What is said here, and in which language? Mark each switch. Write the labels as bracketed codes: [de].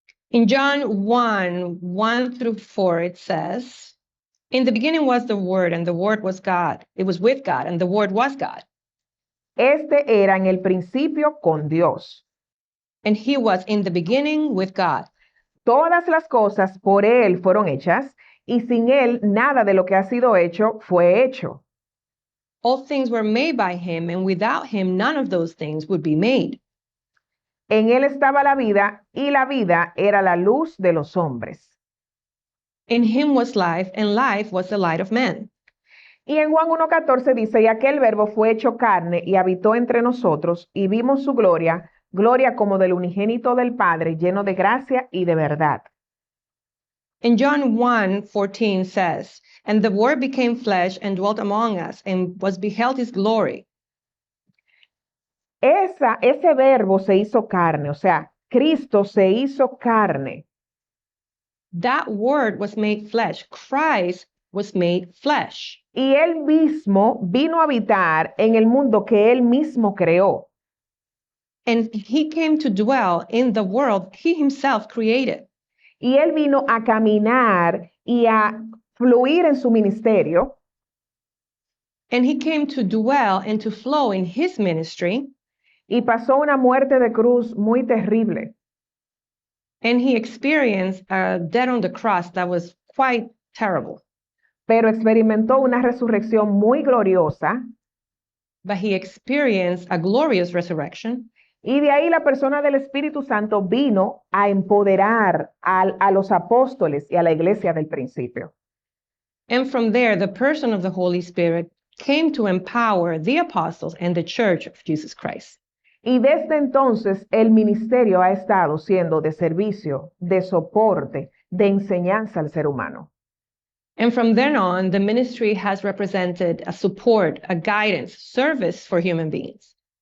[en] In John 1 through 4, it says, in the beginning was the Word, and the Word was God. It was with God, and the Word was God. [es] Este era en el principio con Dios. [en] And he was in the beginning with God. [es] Todas las cosas por Él fueron hechas, y sin Él nada de lo que ha sido hecho fue hecho. [en] All things were made by him, and without him none of those things would be made. [es] En Él estaba la vida, y la vida era la luz de los hombres. [en] In him was life, and life was the light of men. [es] Y en Juan 1:14 dice, y aquel verbo fue hecho carne y habitó entre nosotros, y vimos su gloria, gloria como del unigénito del Padre, lleno de gracia y de verdad. [en] And John 1:14 says, and the Word became flesh and dwelt among us, and was beheld his glory. [es] Ese verbo se hizo carne, o sea, Cristo se hizo carne. [en] That Word was made flesh. Christ was made flesh. [es] Y Él mismo vino a habitar en el mundo que Él mismo creó. [en] And he came to dwell in the world he himself created. [es] Y Él vino a caminar y a fluir en su ministerio. [en] And he came to dwell and to flow in his ministry. [es] Y pasó una muerte de cruz muy terrible. [en] And he experienced a death on the cross that was quite terrible. [es] Pero experimentó una resurrección muy gloriosa. [en] But he experienced a glorious resurrection. [es] Y de ahí la persona del Espíritu Santo vino a empoderar a los apóstoles y a la iglesia del principio. [en] And from there, the person of the Holy Spirit came to empower the apostles and the church of Jesus Christ. [es] Y desde entonces el ministerio ha estado siendo de servicio, de soporte, de enseñanza al ser humano. [en] And from then on, the ministry has represented a support, a guidance, service for human beings.